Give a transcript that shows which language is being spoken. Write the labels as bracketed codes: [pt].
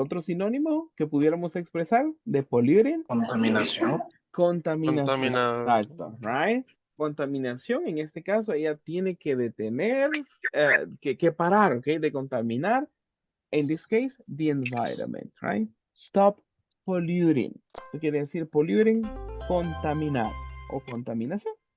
[es] Otro sinónimo que pudiéramos expresar de polluting. Contaminación. Contaminación. Contaminado. Exacto, right? Contaminación, en este caso, ella tiene que detener, que parar, ¿ok? De contaminar. [en] In this case, the environment, right? Stop polluting. [es] Esto quiere decir polluting, contaminar o contaminación.